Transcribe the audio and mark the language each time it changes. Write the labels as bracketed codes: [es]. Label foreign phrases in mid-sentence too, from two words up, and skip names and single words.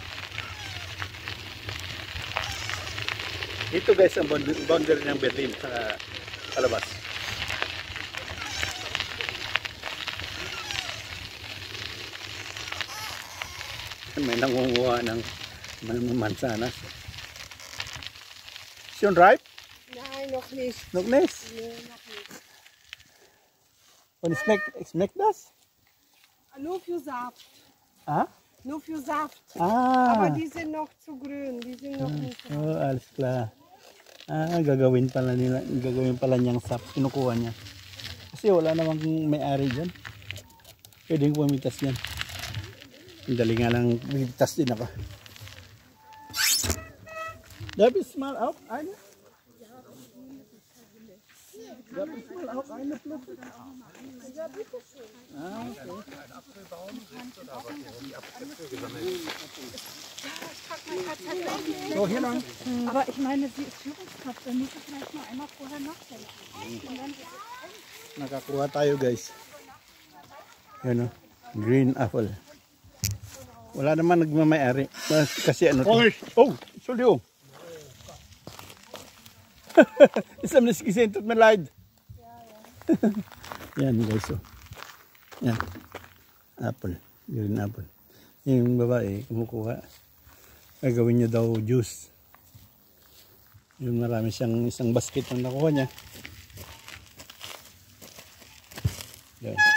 [tl] Ito guys ang boundary ng Berlin sa kalabas. May nangunguha ng mansanas. [de] Schon ripe? Nein, noch nicht. Noch nicht? Nee, noch nicht. Und schmeckt das? Nur für Saft. Ah? Nur für Saft. Ah. Aber die sind noch zu grün. Die sind noch nicht. Oh, alles klar. [tl] Gagawin pala niyang sap. Kinukuha niya. Kasi wala namang may-ari dyan. Pwedeng pumitas yan. Ang dali nga lang, pumitas din ako. [de] Darf ich mal auch eine? Darf ich mal auch eine Flasche? Ja, bitte schön. [tl] Okay. So, hier lang. [de] Aber ich meine, sie ist Führungskraft, dann muss ich vielleicht mal einmal vorher nachdenken. [tl] Nakakuha tayo guys. Yan o, [en] green apple. [tl] Wala naman nagmamayari. Kasi ano to? [de] Oh, Entschuldigung. Ist am nicht gesehen, tut mir leid. [tl] Yan guys o. Yan. [en] Apple. Green apple. [tl] Yung babae, kumukuha. Gagawin niya daw juice. Yung marami siyang isang basket ang nakuha niya. Yan.